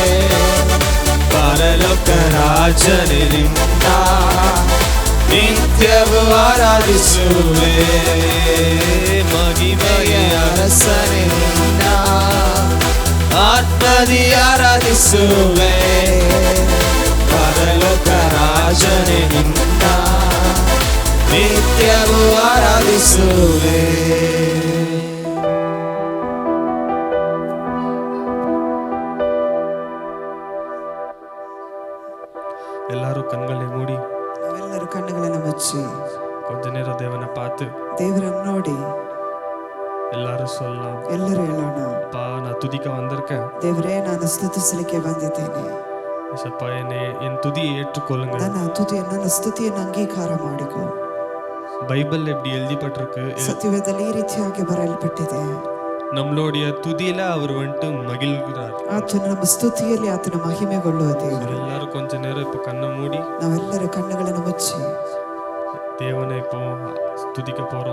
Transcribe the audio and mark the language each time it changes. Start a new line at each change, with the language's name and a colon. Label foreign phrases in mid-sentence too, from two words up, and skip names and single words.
Kannada: ಪರಲೋಕ ರಾಜನೇ ನಿನ್ನ ನಿತ್ಯವೂ ಆರಾಧಿಸುವೆ ಮಹಿಮೆಯ ಅರಸನೇ ನಿನ್ನ ಆತ್ಮದಿ ಆರಾಧಿಸುವೆ ಪರಲೋಕ ರಾಜನೇ ನಿನ್ನ ನಿತ್ಯವೂ ಆರಾಧಿಸುವೆ
Tamil: எல்லாரும் கண்களை மூடி
Kannada: ನಾವೆಲ್ಲರೂ ಕಣ್ಣುಗಳನ್ನು ಮುಚ್ಚಿ
Tamil: கொஞ்ச நேரம் தேவனை பார்த்து
Kannada: ದೇವರನ್ನು ನೋಡಿ
Tamil: எல்லாரும் சொல்லலாம்,
Kannada: ಎಲ್ಲರೂ ಹೇಳೋಣ,
Tamil: அப்பா நான் துதிக்க வந்திருக்கேன்,
Kannada: ದೇವರೇ ನಾನು ಸ್ತುತಿಸಲಿಕ್ಕೆ ಬಂದಿದ್ದೇನೆ,
Tamil: ஏசப்பா என் துதியை ஏற்றுக்கொள்ளுங்க.
Kannada: ನನ್ನ ಸ್ತುತಿಯನ್ನು ಅಂಗೀಕಾರ ಮಾಡಿಕೊ.
Tamil: பைபிள் எப்படி எழுதிப்பட்டிருக்கு,
Kannada: ಸತ್ಯವೇದದಲ್ಲಿ ಈ ರೀತಿಯಾಗಿ ಬರೆಯಲ್ಪಟ್ಟಿದೆ,
Tamil: நம்மளுடைய துதியில அவர் வந்துட்டு மகிழ்கிறார்.
Kannada: ಆತನ ನಮ್ಮ ಸ್ತುತಿಯಲ್ಲಿ ಆತನ ಮಹಿಮೆಗೊಳ್ಳುವ ದೇವರು.
Tamil: எல்லாரும் கொஞ்ச நேரம் இப்போ கண்ணை மூடி
Kannada: ನಾವೆಲ್ಲರ ಕಣ್ಣುಗಳನ್ನು ಮುಚ್ಚಿ
Tamil: தேவனை இப்போ துதிக்க போறோம்.